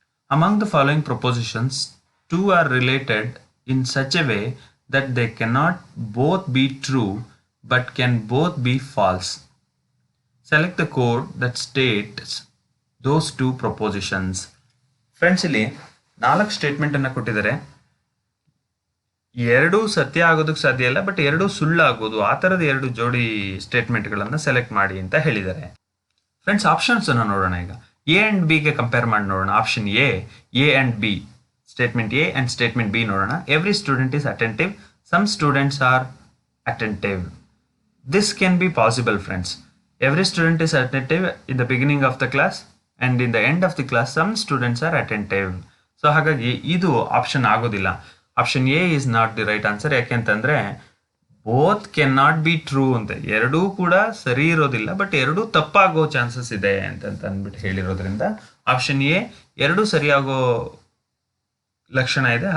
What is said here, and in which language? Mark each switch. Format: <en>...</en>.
<en>Among the following propositions two are related in such a way that they cannot both be true but can both be false. Select the code that states those two propositions.</en> <kn>Friends, ಇಲ್ಲಿ 4 statement ಅನ್ನು ಕೊಟ್ಟಿದ್ದಾರೆ. ಎರಡೂ ಸತ್ಯ ಆಗೋದಕ್ಕೆ ಸಾಧ್ಯ ಇಲ್ಲ, but ಎರಡೂ ಸುಳ್ಳು ಆಗೋದು, ಆ ಥರದ 2 ಜೋಡಿ ಸ್ಟೇಟ್ಮೆಂಟ್ಗಳನ್ನು ಸೆಲೆಕ್ಟ್ ಮಾಡಿ ಅಂತ ಹೇಳಿದ್ದಾರೆ. ಫ್ರೆಂಡ್ಸ್, ಆಪ್ಷನ್ಸ್ ಅನ್ನು ನೋಡೋಣ. ಈಗ ಎ ಅಂಡ್ ಬಿಗೆ ಕಂಪೇರ್ ಮಾಡಿ ನೋಡೋಣ.</kn> <en>Option A and B. Statement A and statement B ನೋಡೋಣ. Every student is attentive. Some students are attentive. This can be possible, friends. Every student is attentive in the beginning of the class and in the end of the class some students are attentive. So</en> <kn>ಹಾಗಾಗಿ ಇದು option ಆಗೋದಿಲ್ಲ.</kn> <en>Option A is not the right answer.</en> <kn>ಯಾಕೆಂತಂದ್ರೆ</kn> <en>both can not be true</en> <kn>ಅಂತ, ಎರಡೂ ಕೂಡ ಸರಿ ಇರೋದಿಲ್ಲ, but ಎರಡೂ ತಪ್ಪಾಗೋ ಚಾನ್ಸಸ್ ಇದೆ ಅಂತ ಅಂದ್ಬಿಟ್ಟು ಹೇಳಿರೋದ್ರಿಂದ ಆಪ್ಷನ್ ಎ ಎರಡೂ ಸರಿಯಾಗೋ ಲಕ್ಷಣ ಇದೆ.</kn>